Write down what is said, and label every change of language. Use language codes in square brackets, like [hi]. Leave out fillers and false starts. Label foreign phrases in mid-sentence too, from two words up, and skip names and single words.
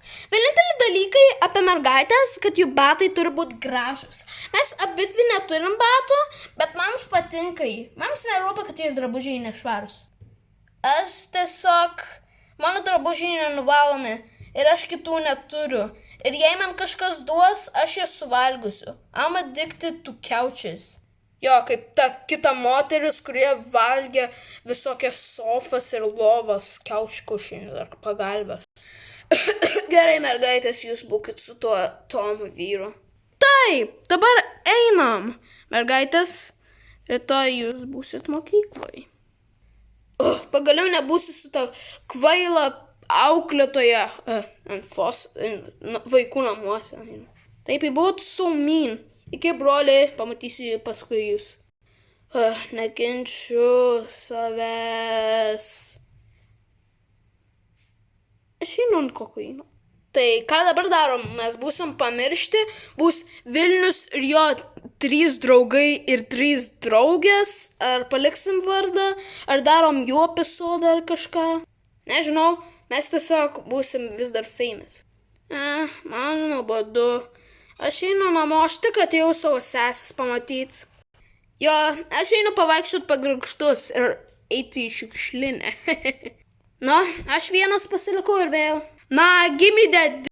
[lt] Vieninteliai dalykai apie mergaitės, kad jų batai turi būti gražus. Mes abidvi neturim batų, bet mums patinka jį. Mums nerūpa, kad jos drabužiai nešvarus. Aš tiesiog, mano drabužiai nenuvalomi ir aš kitų neturiu. Ir jei man kažkas duos, aš jas suvalgysiu. [en] I'm addicted to couches. [lt] Jo, kaip ta kita moteris, kurie valgė visokias sofas ir lovas, [en] couch cushions [lt] ar pagalbės. Gerai, mergaitės, jūs būkit su tuo Tomu vyru. Taip, dabar einam. Mergaitės, rytoj jūs būsit mokykloj. Pagaliau nebūsiu su ta kvaila auklėtoja vaikų namuose. Taip, buvot [en] so mean. [lt] Iki broliai, pamatysiu paskui jūs. Nekenčiu savęs. Aš einu ant kokaino. Tai ką dabar darom? Mes būsim pamiršti, bus Vilnius ir jo 3 draugai ir 3 draugės. Ar paliksim vardą? Ar darom jų epizodą ar kažką? Nežinau, mes tiesiog būsim vis dar famous. Man nuobodu. Aš einu namo, aš tik atėjau savo sesės pamatyti. Jo, aš einu pavaikščiot pagrikštus ir eiti į šiukšlinę. Nu, aš vienas pasilikau ir vėl. Na, [en] give me that